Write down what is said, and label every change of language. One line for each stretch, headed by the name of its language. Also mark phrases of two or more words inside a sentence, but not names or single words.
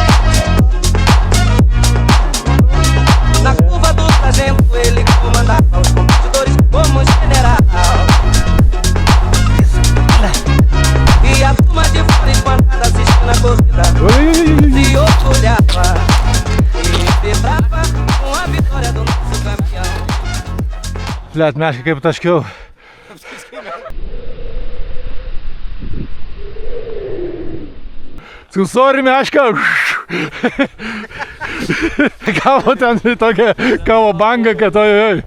Portuguese: Na curva do sargento ele comandava os competidores como general. E a turma de fora espantada assistindo a corrida se orgulhava e vibrava com a vitória do nosso campeão.
Lithuanian: Blet, meškai kaip taškiau. Sorry, meška. Gavo ten tokią kavo bangą, kad ojoj.